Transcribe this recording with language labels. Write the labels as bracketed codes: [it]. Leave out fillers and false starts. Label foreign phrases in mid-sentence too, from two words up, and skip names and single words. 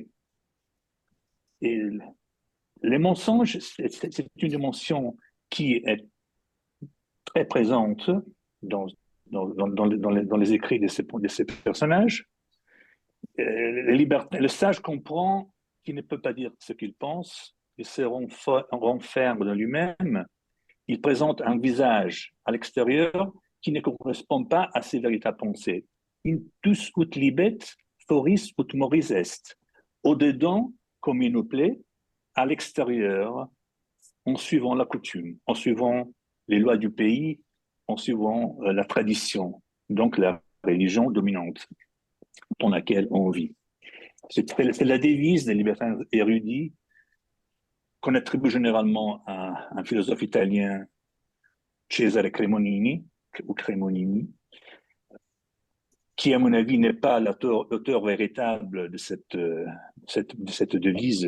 [fr] Et les mensonges, c'est une dimension qui est très présente dans les écrits de ces personnages. Le sage comprend qu'il ne peut pas dire ce qu'il pense, il se renferme dans lui-même, il présente un visage à l'extérieur qui ne correspond pas à ses véritables pensées. [la] Intus ut libet, foris ut moris est. [fr] Au-dedans, comme il nous plaît, à l'extérieur, en suivant la coutume, en suivant les lois du pays, en suivant la tradition, donc la religion dominante dans laquelle on vit. C'est la devise des libertins érudits qu'on attribue généralement à un philosophe italien, Cesare Cremonini, ou Cremonini, qui, à mon avis, n'est pas l'auteur véritable de cette devise.